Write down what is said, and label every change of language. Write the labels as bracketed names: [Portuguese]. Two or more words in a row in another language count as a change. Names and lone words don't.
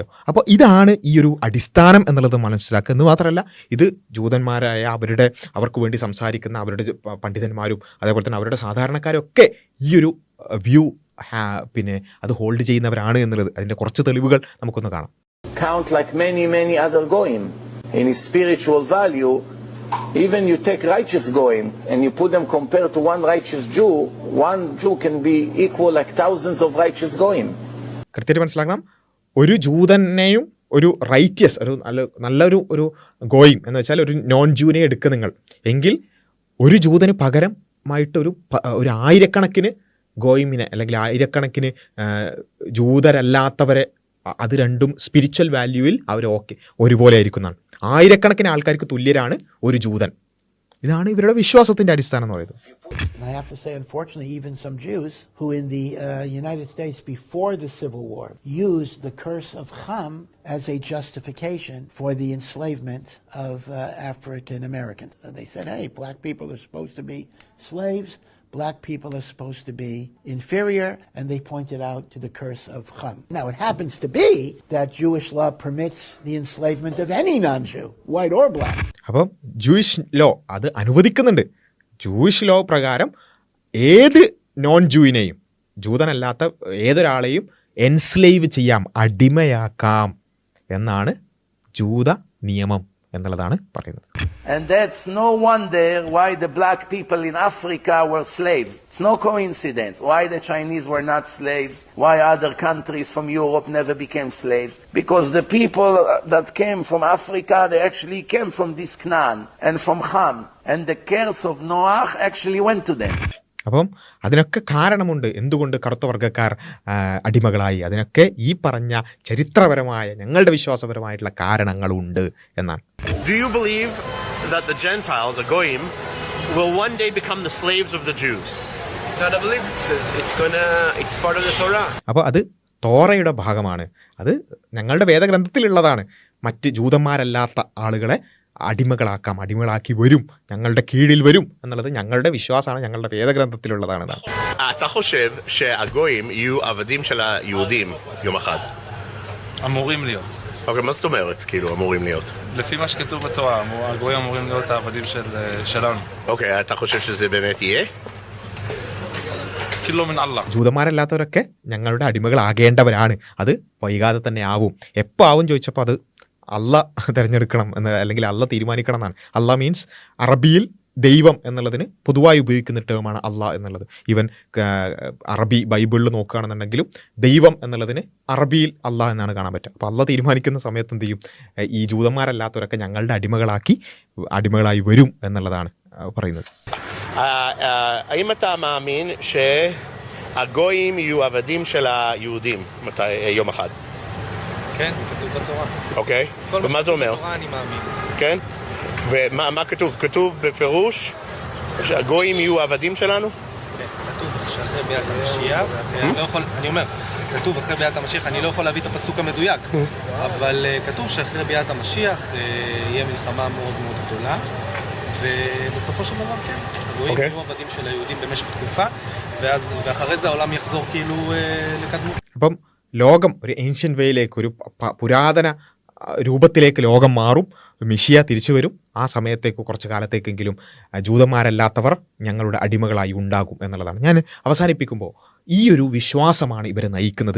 [Malayalam] അപ്പോൾ ഇതാണ് ഈ ഒരു അടിസ്ഥാനം എന്നുള്ളത് മനസ്സിലാക്കുക. എന്ന് മാത്രമല്ല, ഇത് ജൂതന്മാരായ അവർക്ക് വേണ്ടി സംസാരിക്കുന്ന അവരുടെ പണ്ഡിതന്മാരും അതേപോലെ തന്നെ അവരുടെ സാധാരണക്കാരൊക്കെ ഈ ഒരു വ്യൂ പിന്നെ അത് ഹോൾഡ് ചെയ്യുന്നവരാണ് എന്നുള്ളത് അതിൻ്റെ കുറച്ച് തെളിവുകൾ നമുക്കൊന്ന് കാണാം. [English] Count like many other goyim in his spiritual value. Even you take righteous goyim and you put them compared to one righteous Jew, one Jew can be equal like thousands of righteous goyim. [Malayalam] കൃത്യമായിട്ട് മനസ്സിലാക്കണം. ഒരു ജൂതനെയും ഒരു റൈറ്റിയസ് ഒരു നല്ലൊരു ഗോയിം എന്ന് വെച്ചാൽ ഒരു [English] non Jew [Malayalam] എടുക്കുക നിങ്ങൾ എങ്കിൽ ഒരു ജൂതന് പകരമായിട്ട് ഒരു ആയിരക്കണക്കിന് ഗോയിമിനെ അല്ലെങ്കിൽ ആയിരക്കണക്കിന് ജൂതരല്ലാത്തവരെ, അത് രണ്ടും [English] spiritual value [Malayalam] അവർ ഒരുപോലെ ആയിരിക്കുന്നതാണ്. ആയിരക്കണക്കിന് ആൾക്കാർക്ക് തുല്യരാണ് ഒരു ജൂതൻ. ഇതാണ് ഇവരുടെ വിശ്വാസത്തിൻ്റെ അടിസ്ഥാനം എന്ന് പറയുന്നത്. [English] And I have to say, unfortunately, even some Jews who in the United States before the Civil War used the curse of Ham as a justification for the enslavement of African Americans. They said, hey, black people are supposed to be slaves. Black people are supposed to be inferior, and they pointed out to the curse of Ham. Now, it happens to be that Jewish law permits the enslavement of any non-Jew, white or black. [Malayalam] അപ്പം [English] Jewish law [Malayalam] അത് അനുവദിക്കുന്നുണ്ട്. [English] Jewish law [Malayalam] പ്രകാരം ഏത് [English] non Jew, [Malayalam] ജൂതനല്ലാത്ത ഏതൊരാളെയും എൻസ്ലേവ് ചെയ്യാം, അടിമയാക്കാം എന്നാണ് ജൂത നിയമം എന്നുള്ളതാണ് പറയുന്നത്. [English] And that's no wonder why the black people in Africa were slaves. It's no coincidence why the Chinese were not slaves, why other countries from Europe never became slaves. Because the people that came from Africa, they actually came from this Canaan and from Ham. And the curse of Noah actually went to them. [Malayalam] അപ്പം അതിനൊക്കെ കാരണമുണ്ട് എന്തുകൊണ്ട് കറുത്ത വർഗ്ഗക്കാർ അടിമകളായി. അതിനൊക്കെ ഈ പറഞ്ഞ ചരിത്രപരമായ ഞങ്ങളുടെ വിശ്വാസപരമായിട്ടുള്ള കാരണങ്ങളുണ്ട് എന്നാണ്. [English] Do you believe that the Gentiles, the Goyim, will one day become the slaves of the Jews? So I believe it's part of the Torah. [Malayalam] അപ്പോൾ അത് തോറയുടെ ഭാഗമാണ്. അത് ഞങ്ങളുടെ വേദഗ്രന്ഥത്തിലുള്ളതാണ്. മറ്റ് ജൂതന്മാരല്ലാത്ത ആളുകളെ അടിമകളാക്കി വരും, ഞങ്ങളുടെ കീഴിൽ വരും എന്നുള്ളത് ഞങ്ങളുടെ വിശ്വാസമാണ്, ഞങ്ങളുടെ വേദഗ്രന്ഥത്തിലുള്ളതാണ്. [Hebrew] אתה חושב שהגויים יהיו עבדים של היהודים יום אחד? אמורים להיות. אוקיי, מה זאת אומרת כאילו אמורים להיות? לפי מה שכתוב בתורה, הגויים אמורים להיות העבדים שלנו. אוקיי, אתה חושב שזה באמת יהיה? כאילו מן Allah. [Malayalam] ജൂതന്മാരല്ലാത്തവരൊക്കെ ഞങ്ങളുടെ അടിമകളാകേണ്ടവരാണ്. അത് വൈകാതെ തന്നെ ആവും. എപ്പോൾ ആവും ചോദിച്ചപ്പോൾ അത് അല്ല തിരഞ്ഞെടുക്കണം എന്ന്, അല്ലെങ്കിൽ അല്ല തീരുമാനിക്കണം എന്നാണ്. അല്ല മീൻസ് അറബിയിൽ ദൈവം എന്നുള്ളതിന് പൊതുവായി ഉപയോഗിക്കുന്ന ടേമാണ് അല്ല എന്നുള്ളത്. ഈവൻ അറബി ബൈബിളിൽ നോക്കുകയാണെന്നുണ്ടെങ്കിലും ദൈവം എന്നുള്ളതിന് അറബിയിൽ അല്ല എന്നാണ് കാണാൻ പറ്റുക. അപ്പോൾ അല്ല തീരുമാനിക്കുന്ന സമയത്ത് എന്ത് ചെയ്യും, ഈ ജൂതന്മാരല്ലാത്തവരൊക്കെ ഞങ്ങളുടെ അടിമകളായി വരും എന്നുള്ളതാണ് പറയുന്നത്. [Hebrew] האם אתה מאמין שהגויים יהיו עבדים של היהודים יום אחד? כן, זה כתוב בתורה. אוקיי, ומה זה אומר? בתורה אני מאמין. כן? ומה כתוב? כתוב בפירוש שהגויים יהיו עבדים שלנו? כן, כתוב שאחרי ביאת המשיח, אני אומר, כתוב אחרי ביאת המשיח, אני לא יכול להביא את הפסוק המדויק, אבל כתוב שאחרי ביאת המשיח יהיה מלחמה מאוד מאוד גדולה, ובסופו של דבר כן, הגויים יהיו עבדים של היהודים במשך תקופה, ואחרי זה העולם יחזור כאילו לקדמות. [Malayalam] അപ്പം ലോകം ഒരു [English] ancient way, [Malayalam] ഒരു പുരാതന രൂപത്തിലേക്ക് ലോകം മാറും. മെഷിയ തിരിച്ചു വരും. ആ സമയത്തേക്ക് കുറച്ച് കാലത്തേക്കെങ്കിലും ജൂതന്മാരല്ലാത്തവർ ഞങ്ങളുടെ അടിമകളായി ഉണ്ടാകും എന്നുള്ളതാണ്. ഞാൻ അവസാനിപ്പിക്കുമ്പോൾ ഈ ഒരു വിശ്വാസമാണ് ഇവരെ നയിക്കുന്നത്.